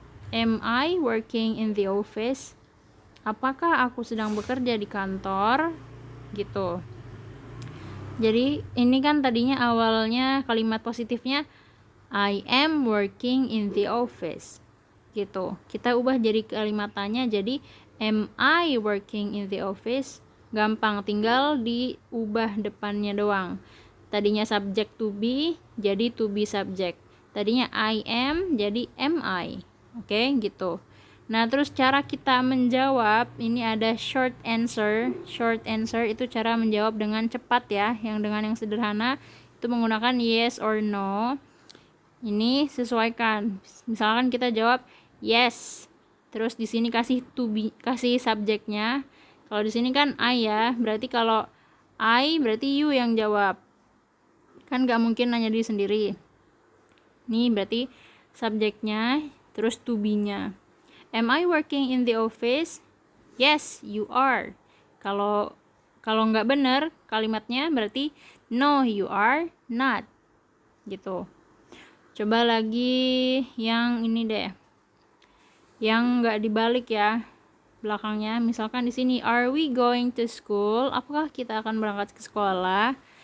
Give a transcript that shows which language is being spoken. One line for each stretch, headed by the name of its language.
English: Am I working in the office?
Indonesian: Apakah aku sedang bekerja di kantor? Gitu. Jadi ini kan tadinya awalnya kalimat positifnya
English: I am working in the office.
Indonesian: Gitu. Kita ubah jadi kalimat tanya jadi
English: am I working in the office?
Indonesian: Gampang, tinggal diubah depannya doang. Tadinya subject to be jadi to be subject. Tadinya I am jadi am I. Oke, gitu. Nah, terus cara kita menjawab, ini ada short answer. Short answer itu cara menjawab dengan cepat ya, yang dengan yang sederhana itu menggunakan yes or no. Ini sesuaikan. Misalkan kita jawab yes. Terus di sini kasih to be, kasih subjeknya. Kalau di sini kan I ya, berarti kalau I berarti you yang jawab. Kan gak mungkin nanya diri sendiri. Ini berarti subjeknya, terus to be-nya.
English: Am I working in the office? Yes, you are.
Indonesian: Kalau nggak benar kalimatnya berarti
English: no, you are not.
Indonesian: Gitu. Coba lagi yang ini deh. Yang nggak dibalik ya belakangnya. Misalkan di sini
English: are we going to school?
Indonesian: Apakah kita akan berangkat ke sekolah?